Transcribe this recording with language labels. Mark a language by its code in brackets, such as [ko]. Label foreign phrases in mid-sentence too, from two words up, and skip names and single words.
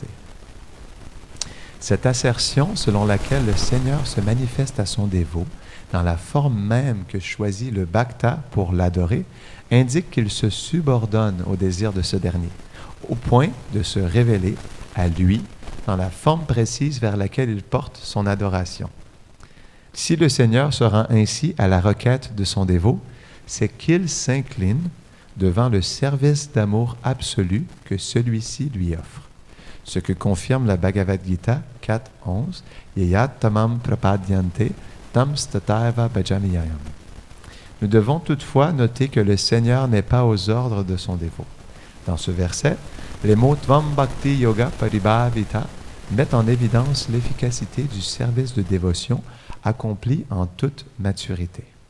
[fr] Cette assertion selon laquelle le Seigneur se manifeste à son dévot dans la forme même que choisit le bhakta pour l'adorer indique qu'il se subordonne au désir de ce dernier, au point de se révéler à lui dans la forme précise vers laquelle il porte son adoration. Si le Seigneur se rend ainsi à la requête de son dévot, c'est qu'il s'incline devant le service d'amour absolu que celui-ci lui offre. Ce que confirme la Bhagavad Gita 4.11, [sa] ये यथा प्रपद्यन्ते तांस् तथैव भजाम्यहम्. [fr] Nous devons toutefois noter que le Seigneur n'est pas aux ordres de son dévot. Dans ce verset, les mots [sa] त्वं भक्ति योग परिभावित [fr] mettent en évidence l'efficacité du service de dévotion accompli en toute maturité.